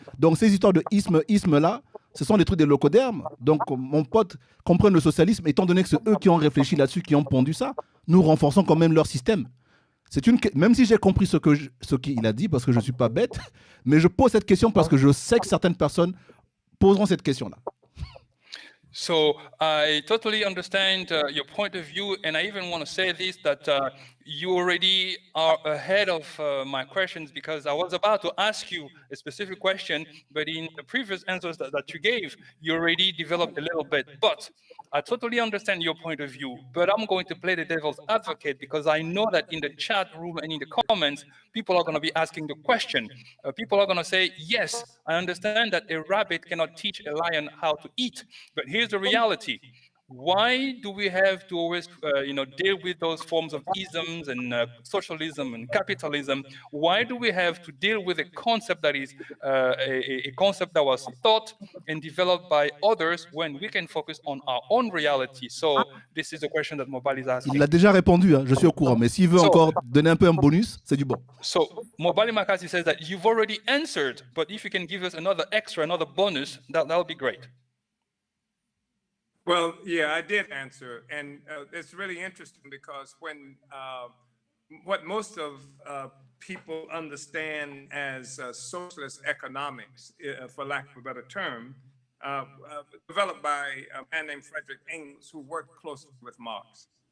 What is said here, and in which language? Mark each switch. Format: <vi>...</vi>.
<fr>Donc ces histoires de isme-là, ce sont des trucs des locodermes. Donc mon pote comprend le socialisme, étant donné que c'est eux qui ont réfléchi là-dessus, qui ont pondu ça, nous renforçons quand même leur système. Même si j'ai compris ce qu'il a dit, parce que je ne suis pas bête, mais je pose cette question parce que je sais que certaines personnes poseront cette question-là.</fr> <en>So I totally understand your point of view, and I even want to say this, that you already are ahead of my questions, because I was about to ask you a specific question, but in the previous answers that you gave, you already developed a little bit. But I totally understand your point of view, but I'm going to play the devil's advocate, because I know that in the chat room and in the comments, people are going to be asking the question. People are going to say, yes, I understand that a rabbit cannot teach a lion how to eat, but here's the reality. Why do we have to always, deal with those forms of isms and socialism and capitalism? Why do we have to deal with a concept that is a concept that was thought and developed by others when we can focus on our own reality? So this is a question that Mobali is asking.</en> <fr>Il l'a déjà répondu, hein, je suis au courant, mais s'il veut encore donner un peu un bonus, c'est du bon.</fr> <en>So Mobali Makasi says that you've already answered, but if you can give us another bonus, that'll be great. Well, yeah, I did answer, and it's really interesting because when what most of people understand as socialist economics, for lack of a better term, developed by a man named Frederick Engels, who worked closely with Marx.</en>